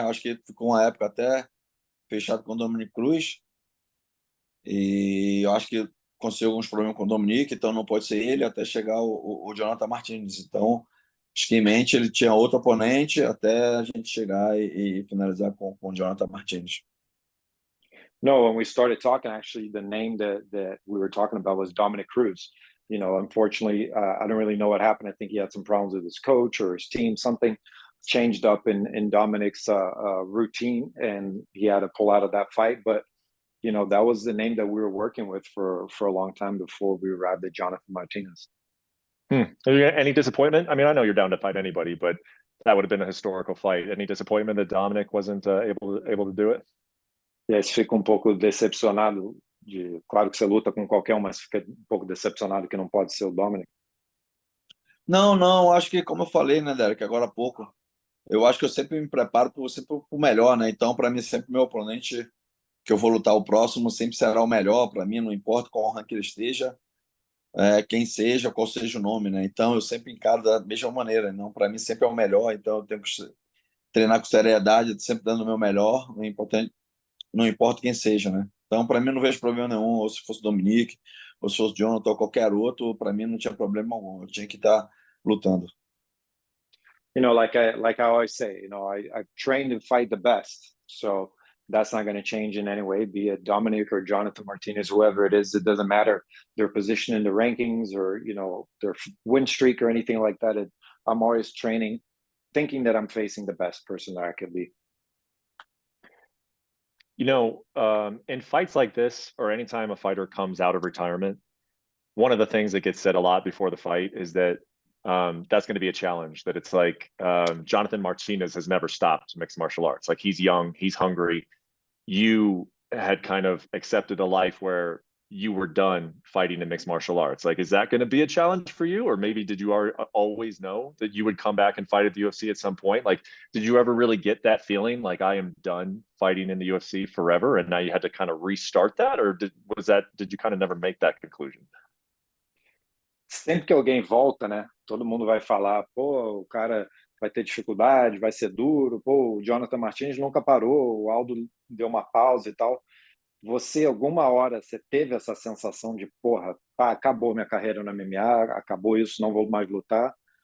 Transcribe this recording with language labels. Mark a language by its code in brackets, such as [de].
[pt] Acho que ficou uma época até fechado com o Dominic Cruz. E eu acho que aconteceu alguns problemas com o Dominic, então não pode ser ele até chegar o Jonathan Martinez. Então, acho que em mente ele tinha outro oponente até a gente chegar e finalizar com o Jonathan Martinez. [en] No, when we started talking, actually, the name that we were talking about was Dominic Cruz. Unfortunately, I don't really know what happened. I think he had some problems with his coach or his team. Something changed up in Dominic's routine, and he had to pull out of that fight. But that was the name that we were working with for a long time before we arrived at Jonathan Martinez. Any disappointment? I mean, I know you're down to fight anybody, but that would have been a historical fight. Any disappointment that Dominic wasn't able to do it? [pt] E aí você fica um pouco decepcionado claro que você luta com qualquer um, mas fica um pouco decepcionado que não pode ser o Dominic. Não, não, acho que como eu falei, né, Derek, agora há pouco, eu acho que eu sempre me preparo sempre para o melhor, né? Então, para mim, sempre meu oponente que eu vou lutar o próximo sempre será o melhor para mim, não importa qual ranking ele esteja, quem seja, qual seja o nome, né? Então, eu sempre encaro da mesma maneira, não, para mim sempre é o melhor, então eu tenho que treinar com seriedade, sempre dando o meu melhor, não importa quem seja, né? Então, para mim, não vejo problema nenhum, ou se fosse Dominique, ou se fosse Jonathan, ou qualquer outro, para mim não tinha problema algum, eu tinha que estar lutando. [en] Like I always say, I train to fight the best. So that's not going to change in any way, be it Dominic or Jonathan Martinez, whoever it is. It doesn't matter their position in the rankings or, their win streak or anything like that. I'm always training, thinking that I'm facing the best person that I could be. In fights like this, or anytime a fighter comes out of retirement, one of the things that gets said a lot before the fight is that that's going to be a challenge. That it's like Jonathan Martinez has never stopped mixed martial arts. Like, he's young, he's hungry. You had kind of accepted a life where you were done fighting in mixed martial arts. Like, is that going to be a challenge for you? Or maybe did you always know that you would come back and fight at the UFC at some point? Like, did you ever really get that feeling like, I am done fighting in the UFC forever, and now you had to kind of restart that? Or did you kind of never make that conclusion? [pt] Sempre que alguém volta, né? Todo mundo vai falar, pô, o cara vai ter dificuldade, vai ser duro, pô, o Jonathan Martins nunca parou, o Aldo deu uma pausa e tal. Você, alguma hora, você teve essa sensação de, porra, acabou minha carreira no MMA, acabou isso, não vou mais lutar?